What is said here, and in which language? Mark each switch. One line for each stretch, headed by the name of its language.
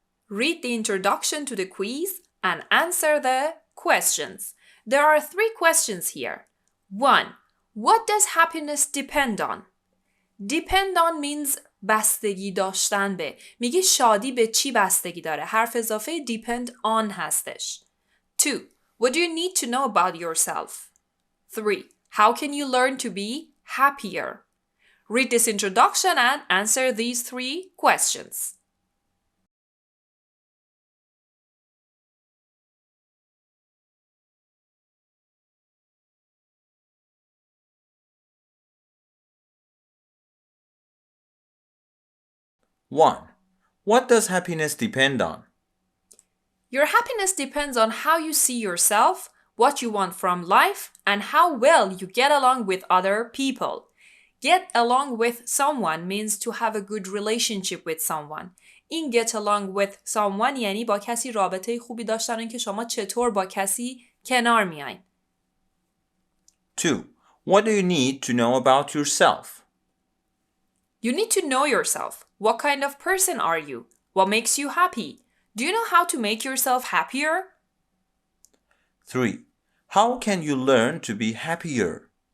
English: Read the introduction to the quiz and answer the questions. There are 3 questions here. 1. What does happiness depend on? Depend on means
Persian: بستگی داشتن به. میگه شادی به چی بستگی داره؟ حرف اضافه depend on هستش.
English: 2. What do you need to know about yourself? 3. How can you learn to be happier? Read this introduction and answer these 3 questions. One. What does happiness depend on? Your happiness depends on how you see yourself, what you want from life, and how well you get along with other people. Get along with someone means to have a good relationship with someone.
Persian: این
English: get along with someone
Persian: یعنی با کسی رابطه خوبی داشتن که شما چطور با کسی کنار میاین.
English: 2. What do you need to know about yourself? You need to know yourself. What kind of person are you? What makes you happy? Do you know how to make yourself happier? 3. How can you learn to be happier?